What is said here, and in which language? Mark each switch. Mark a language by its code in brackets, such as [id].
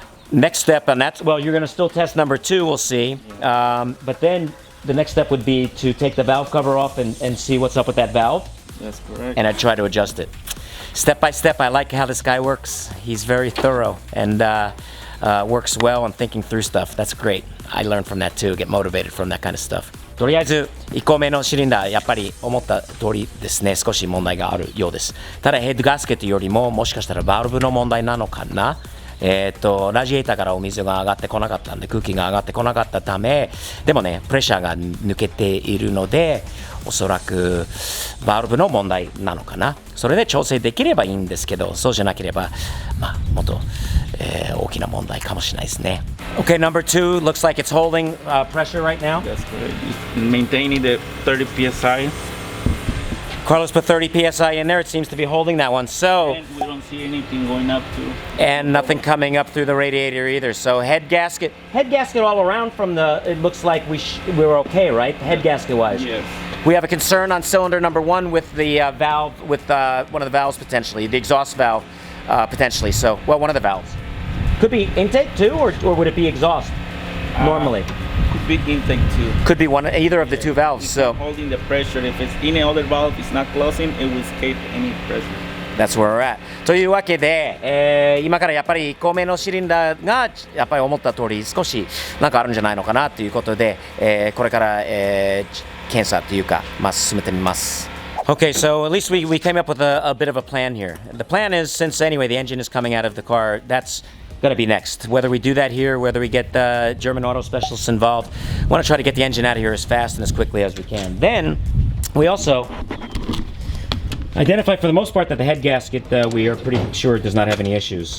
[en] Next step, and that's, well, you're going to still test number 2, we'll see. But then the next step would be to take the valve cover off and see what's up with that valve. That's correct. And I'd try to adjust it. Step by step, I like how this guy works. He's very thorough and works well on thinking through stuff. That's great. I learned from that too, get motivated from that kind of stuff. [ja] とりあえず1個目のシリンダーやっぱり思った通りですね、少し問題があるようです。ただヘッドガスケットよりももしかしたらバルブの問題なのかな。ラジエーターからお水が上がってこなかったんで空気が上がってこなかったためでもねプレッシャーが抜けているのでおそらくバルブの問題なのかな。それで調整できればいいんですけどそうじゃなければもっと、大きな問題かもしれないですね。 [en] Okay, number 2 looks like it's holding pressure right now. That's correct. It's maintaining the 30 psi. Carlos put 30 psi in there. It seems to be holding that one. So, And we don't see anything going up too. And nothing coming up through the radiator either. So head gasket all around from the. It looks like we're okay, right? Head gasket wise. Yes. We have a concern on cylinder number 1 with the valve, with one of the valves potentially, the exhaust valve potentially. So, well, one of the valves. Could be intake too, or would it be exhaust normally? Could be intake too. Could be either of the 2 valves. So holding the pressure. If it's any other valve, it's not closing. It will escape any pressure. That's where we're at. [ja] というわけで、今からやっぱり1個目のシリンダーがやっぱり思った通り少しなんかあるんじゃないのかなということで、これから、検査というか進めてみます。 [en] Okay, so at least we came up with a bit of a plan here. The plan is, since anyway the engine is coming out of the car, that's going to be next. Whether we do that here, whether we get the German auto specialists involved, we want to try to get the engine out of here as fast and as quickly as we can. Then we also identify for the most part that the head gasket we are pretty sure it does not have any issues.